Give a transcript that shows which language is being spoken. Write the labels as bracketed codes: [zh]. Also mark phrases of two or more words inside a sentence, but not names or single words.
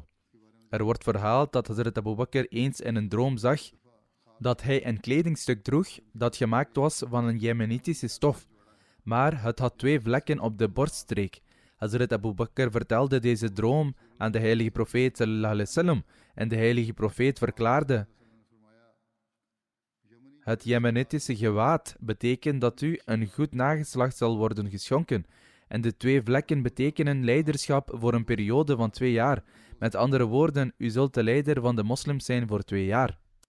[nl] Er wordt verhaald dat Hazrat Abu Bakr eens in een droom zag dat hij een kledingstuk droeg dat gemaakt was van een jemenitische stof, maar het had 2 vlekken op de borststreek. Hazrat Abu Bakr vertelde deze droom aan de heilige profeet [ar] صلى الله عليه وسلم [nl] en de heilige profeet verklaarde: het jemenitische gewaad betekent dat u een goed nageslacht zal worden geschonken. En de 2 vlekken betekenen leiderschap voor een periode van 2 jaar. Met andere woorden, u zult de leider van de moslims zijn voor 2 jaar.